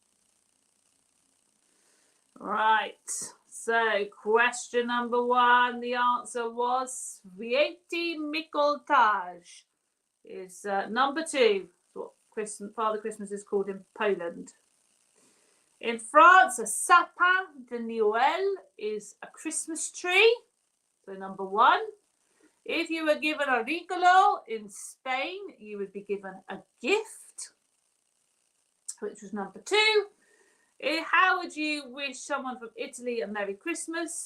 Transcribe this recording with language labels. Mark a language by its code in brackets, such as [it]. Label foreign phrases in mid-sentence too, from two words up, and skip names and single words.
[en] Right, so question number 1, the answer was [pl] Święty Mikołaj. [en] Is number 2, what Father Christmas is called in Poland. In France, a [fr] sapin de Noël [en] is a Christmas tree. So number 1. If you were given a regalo in Spain, you would be given a gift, which was number 2. How would you wish someone from Italy a Merry Christmas?